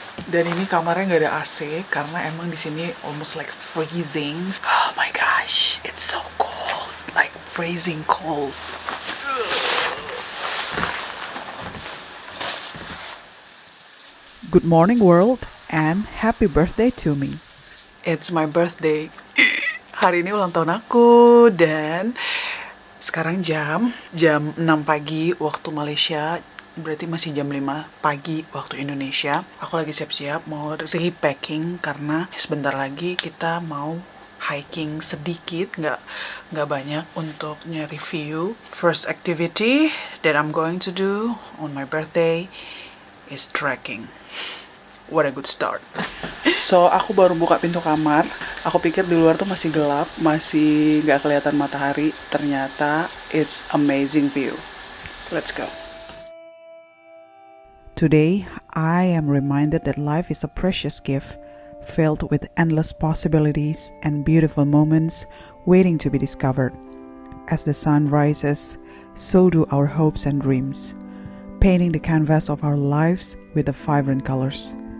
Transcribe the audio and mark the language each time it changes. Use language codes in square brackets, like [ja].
[id] Dan ini kamarnya nggak ada AC karena emang di sini almost like freezing. [en] Oh my gosh, it's so cold, like freezing cold. Good morning world and happy birthday to me. It's my birthday. [id] Hari ini ulang tahun aku dan sekarang jam 6 pagi waktu Malaysia. Berarti masih jam 5 pagi waktu Indonesia. Aku lagi siap-siap mau repacking karena sebentar lagi kita mau hiking sedikit, nggak banyak untuk nge-review. [en] First activity that I'm going to do on my birthday is trekking. What a good start. [id] So, aku baru buka pintu kamar. Aku pikir di luar tuh masih gelap, masih nggak kelihatan matahari. [en] Ternyata it's amazing view. Let's go. Today, I am reminded that life is a precious gift, filled with endless possibilities and beautiful moments waiting to be discovered. As the sun rises, so do our hopes and dreams, painting the canvas of our lives with the vibrant colors.